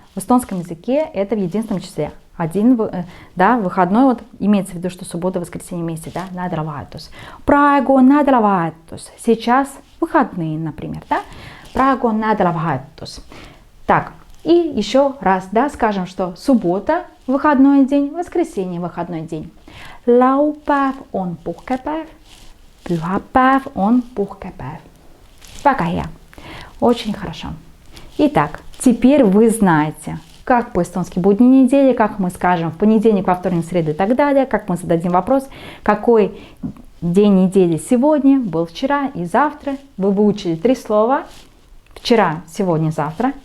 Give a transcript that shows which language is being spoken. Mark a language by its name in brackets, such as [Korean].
[Russian] В эстонском языке это в единственном числе. Один, да, выходной, вот имеется в виду, что суббота, воскресенье вместе, да, nädalavahetus. [Estonian] Praegu on nädalavahetus. [Russian] Сейчас выходные, например, да. [Estonian] Praegu on nädalavahetus. [Russian] Так, и еще раз, да, скажем, что суббота выходной день, воскресенье выходной день. [Estonian] Laupäev on puhkepäev, pühapäev on puhkepäev. Väga hea. [Russian] Очень хорошо. Итак, теперь вы знаете, как по-эстонски будние недели, как мы скажем в понедельник, во вторник, в среду и так далее, как мы зададим вопрос, какой день недели сегодня, был вчера и завтра. Вы выучили три слова. Вчера, сегодня, завтра.